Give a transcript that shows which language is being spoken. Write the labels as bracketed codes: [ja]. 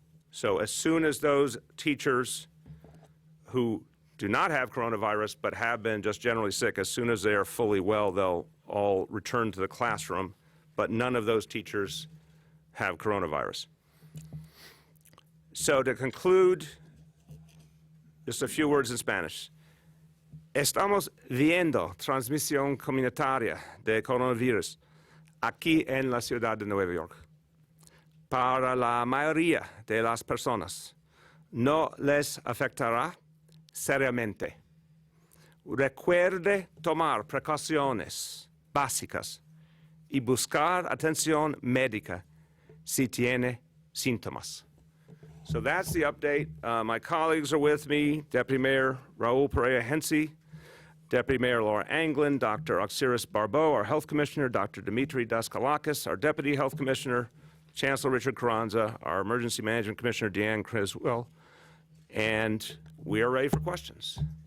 [en] So as soon as those teachers who do not have coronavirus but have been just generally sick, as soon as they are fully well, they'll all return to the classroom. But none of those teachers have coronavirus. So to conclude, just a few words in Spanish. [es] Estamos viendo transmisión comunitaria de coronavirus aquí en la ciudad de Nueva York. Para la mayoría de las personas, no les afectará seriamente. Recuerde tomar precauciones básicas y buscar atención médica si tiene síntomas. [en] So that's the update. My colleagues are with me, Deputy Mayor Raul Perea-Hensi, Deputy Mayor Laura Anglin, Dr. Oxiris Barbot, our Health Commissioner, Dr. Dimitri Daskalakis, our Deputy Health Commissioner, Chancellor Richard Carranza, our Emergency Management Commissioner, Deanne Criswell, and we are ready for questions.